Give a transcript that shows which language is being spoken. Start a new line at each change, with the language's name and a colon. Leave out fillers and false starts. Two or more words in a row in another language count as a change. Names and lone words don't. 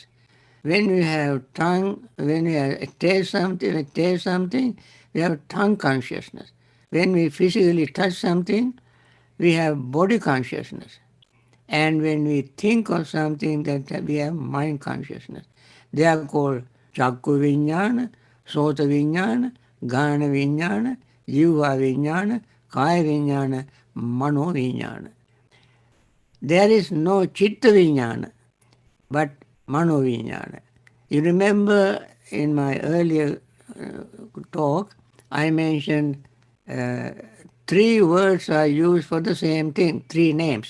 English: When we have tongue, when we taste something, we have tongue consciousness. When we physically touch something, we have body consciousness. And when we think of something, that we have mind consciousness. They are called
Pali: Chakku Vijnana, Sota Vijnana, Ghana Vijnana, Jiva Vijnana, Kaya Vijnana, Mano Vijnana.
English: There is no
Pali: Chitta Vijnana,
English: but
Pali: Mano Vijnana.
English: You remember in my earlier talk, I mentioned 3 words are used for the same thing, 3 names.